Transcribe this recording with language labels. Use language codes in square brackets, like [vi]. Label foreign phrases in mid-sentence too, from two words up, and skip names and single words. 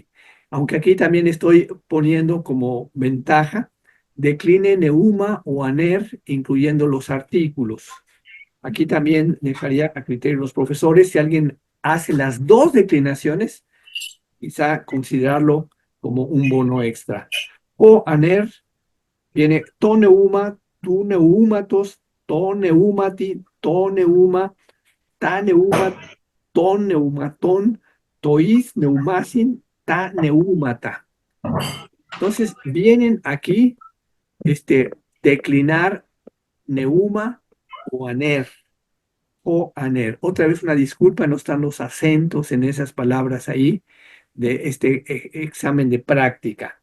[es] Aunque aquí también estoy poniendo como ventaja, decline neuma o aner, incluyendo los artículos. Aquí también dejaría a criterio de los profesores, si alguien hace las 2 declinaciones, quizá considerarlo como un bono extra. [el] ὁ ἀνήρ viene τὸ πνεῦμα, τοῦ πνεύματος, τῷ πνεύματι, τὸ πνεῦμα, τὰ πνεῦμα, τῶν πνευμάτων, τοῖς πνεύμασιν, τὰ πνεύματα. [es] Entonces vienen aquí declinar neuma o aner. [el] ὁ ἀνήρ. [es] Otra vez una disculpa, no están los acentos en esas palabras ahí de este examen de práctica.